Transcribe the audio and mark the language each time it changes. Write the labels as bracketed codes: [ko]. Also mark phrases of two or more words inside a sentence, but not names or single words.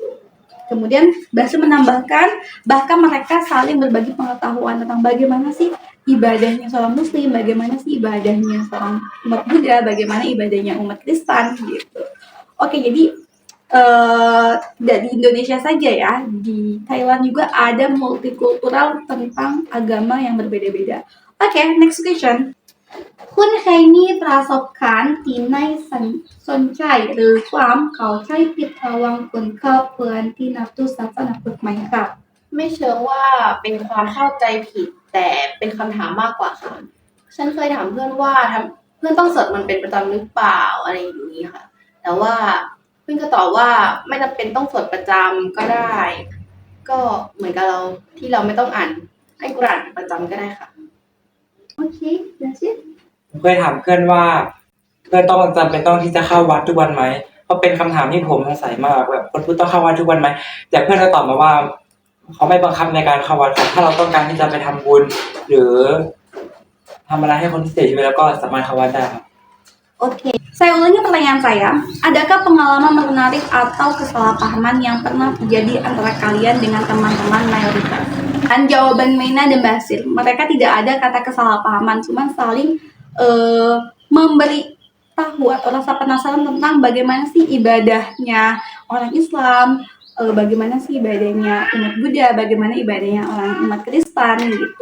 [id] Kemudian Basir menambahkan bahkan mereka saling berbagi pengetahuan tentang bagaimana sih ibadahnya seorang Muslim, bagaimana sih ibadahnya seorang umat Buddha, bagaimana ibadahnya umat Kristen gitu. Oke, jadi tidak di Indonesia saja ya, di Thailand juga ada multikultural tentang agama yang berbeda-beda. [en] Oke, next question. [th] คุณเคยมีประสบการณ์ที่ไม่สนใจหรือความเข้าใจผิดระหว่างคนครอบครัวที่นับถือศาสนาพุทธไหมครับ ไม่เชิงว่าเป็นความเข้าใจผิดแต่เป็นคำถามมากกว่าค่ะ ฉันเคยถามเพื่อนว่าเพื่อนต้องสวดมนต์เป็นประจำหรือเปล่าอะไรอย่างนี้ค่ะ แต่ว่าเพื่อนก็ตอบว่าไม่จำเป็นต้องสวดประจำก็ได้ก็เหมือนกับเราที่เราไม่ต้องอ่านอัลกุรอานประจำก็ได้ค่ะ [en] Okay, that's it. [th] ผมเคยถามเพื่อนว่าเพื่อนต้องจำเป็นต้องที่จะเข้าวัดทุกวันไหมเพราะเป็นคำถามที่ผมสงสัยมากแบบคนพุทธต้องเข้าวัดทุกวันไหมแต่เพื่อนก็ตอบมาว่าเขาไม่บังคับในการเข้าวัดครับถ้าเราต้องการที่จะไปทำบุญหรือทำอะไรให้คนที่เสียชีวิตแล้วก็สามารถเข้าวัดได้ครับ [id] Oke, saya ulangi pertanyaan saya. Adakah pengalaman menarik atau kesalahpahaman yang pernah terjadi antara kalian dengan teman-teman mayoritas? Dan jawaban Meina dan Basil, mereka tidak ada kata kesalahpahaman, cuma saling memberi tahu atau rasa penasaran tentang bagaimana sih ibadahnya orang Islam, bagaimana sih ibadahnya umat Buddha, bagaimana ibadahnya orang umat Kristen gitu.